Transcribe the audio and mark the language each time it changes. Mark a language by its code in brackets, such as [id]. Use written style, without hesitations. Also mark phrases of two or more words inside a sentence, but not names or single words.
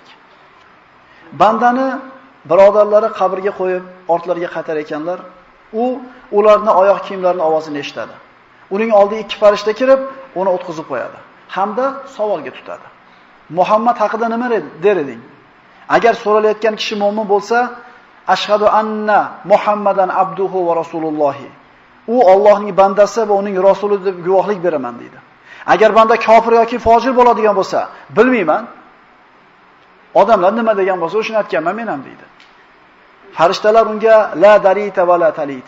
[uz] Bandani birodarlari qabrga qo'yib ortlariga qaytar ekanlar. U ularning oyoq kiyimlarining ovozini eshitadi. Uning oldiga ikki farishta kirib, uni o'tkazib qo'yadi hamda savolga tutadi. Muhammad haqida nima der eding? Agar so'ralayotgan kishi mu'min bo'lsa, [ar] أشهد أن محمدا عبده ورسوله. [uz] U Allohning bandasi va uning rasuli deb guvohlik beraman deydi. Agar banda kofir yoki fojir bo'ladigan bo'lsa, bilmayman. Odamlar nima degan bo'lsa, o'shani aytganman men ham deydi. Farishtalar unga [ar] لا دريت ولا تليت.